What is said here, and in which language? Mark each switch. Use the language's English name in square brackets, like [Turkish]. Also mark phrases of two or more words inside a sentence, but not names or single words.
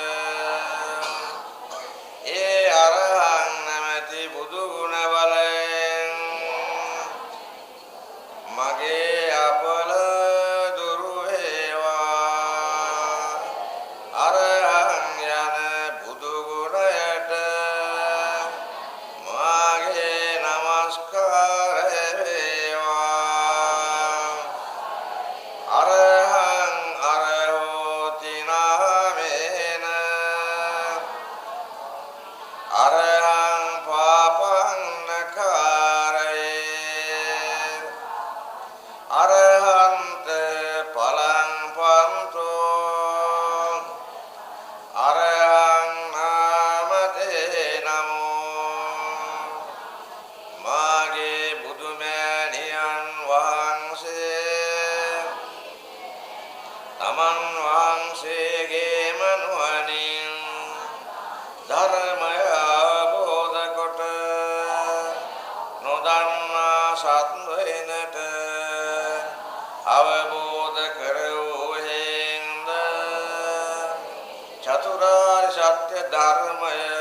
[Sinhala] ඒ අරහං නැමැති බුදු ගුණ බලයෙන් මගේ අපල දුරු වේවා. අරහං යන බුදු ගුණයට මාගේ නමස්කාරය වේවා. [Pali] අරහං අරහෝති නාමේන අරහං පාපං නකාරයේ අරහන්ත පලං පන්තෝ අරහං නාමතේ නමෝ. [Sinhala] මාගේ බුදුමෑණියන් වහන්සේ තමන් වහන්සේගේම නුවණින් ධර්මය අවබෝධ කොට නොදන්නා සත්වයිනට අවබෝධ කරවූහෙන්ද චතුරාර්ය සත්‍ය ධර්මය